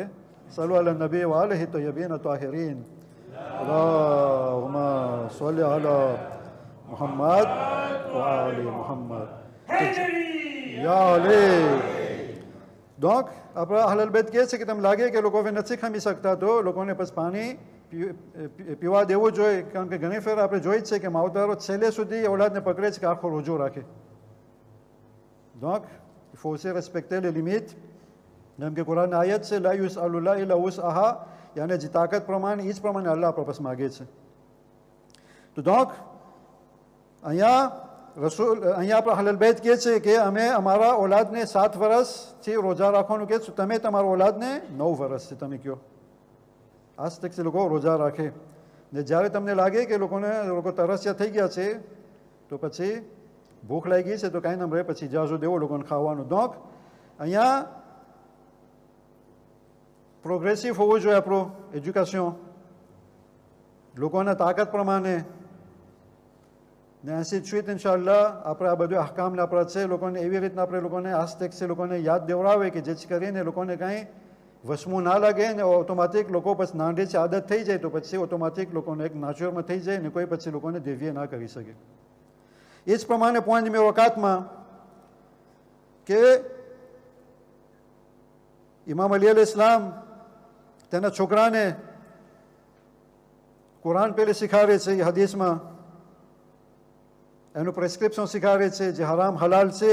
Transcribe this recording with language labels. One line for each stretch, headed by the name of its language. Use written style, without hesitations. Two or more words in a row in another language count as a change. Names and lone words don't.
Arabic: صلوا على النبي وآله الطيبين الطاهرين. اللهم صل على محمد وآل محمد يا علي.
Gujarati: donc આપણા અહલુલ બેત કહે છે કે તમને લાગે કે લોકો હવે નથી ખમી શકતા તો લોકોને પછી પાણી પીવા દેવું જોઈએ. કારણ કે ઘણી ફેર આપણે જોઈ જ છે કે માવતરો છેલ્લે સુધી ઓલાદને પકડે છે કે આખો રોજો રાખે.
French: donc il faut aussi respecter les limites.
Gujarati: જેમ કે કુરાનની આયત છે
Arabic: لا يسأل الله إلا وسعها,
Gujarati: યાને જે તાકાત પ્રમાણે એ જ પ્રમાણે અલ્લાહ આપણા માગે છે. તો donc અહીંયા આપણા અહલુલ બેત કહે છે કે અમે અમારા ઓલાદને 7 વર્ષથી રોજા રાખવાનું કહે છે, તમે તમારા ઓલાદને 9 વર્ષથી તમે કહો. આજથી લોકો રોજા રાખે. ને જ્યારે તમને લાગે કે લોકો તરસ્યા થઈ ગયા છે તો પછી ભૂખ લાગી છે તો કાંઈ નામ રહે, પછી જાજુ દેવો લોકોને ખાવાનું. donc અહીંયા પ્રોગ્રેસિવ હોવું જોઈએ આપણું એજ્યુકેશન, લોકોના તાકાત પ્રમાણે. ને
French: ainsi de suite
Gujarati: ઇન્શાઅલ્લાહ આપણે આ બધું અહકામને આપણા છે લોકોને એવી રીતના આપણે લોકોને આસ્તક છે લોકોને યાદ દેવડાવે કે જેથી કરીને લોકોને કાંઈ વસમું ના લાગે ને ઓટોમેટિક લોકો પછી નાંડેથી આદત થઈ જાય તો પછી ઓટોમેટિક લોકોને એક નેચરમાં થઈ જાય ને કોઈ પછી લોકોને દેવીએ ના કરી શકે. એ જ પ્રમાણે પોઈન્ટ મેં વકાતમાં કે ઇમામ અલી અલ ઇસ્લામ તેના છોકરાને કુરાન પહેલે શીખવાડે છે, એ હદીસમાં એનું પ્રેસ્ક્રિપ્શન શીખવાડે છે જે હરામ હલાલ છે.